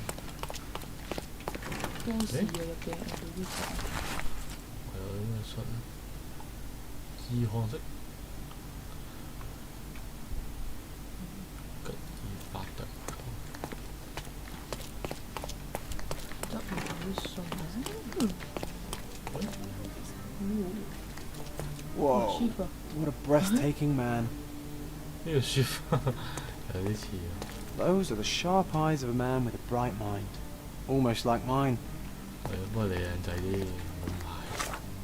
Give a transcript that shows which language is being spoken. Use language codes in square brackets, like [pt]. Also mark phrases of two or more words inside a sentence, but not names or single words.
[yue] 當時嘅入邊有啲嘢。我有啲咩恤咧？意漢式吉爾伯特。執埋啲信。 [en] Whoa, [yue] cheap 啊！ [en] what a breathtaking man. [yue] 呢個書有啲似啊。 [en] Those are the sharp eyes of a man with a bright mind. Almost like mine. [yue] 係啊，不過你靚仔啲，唔係。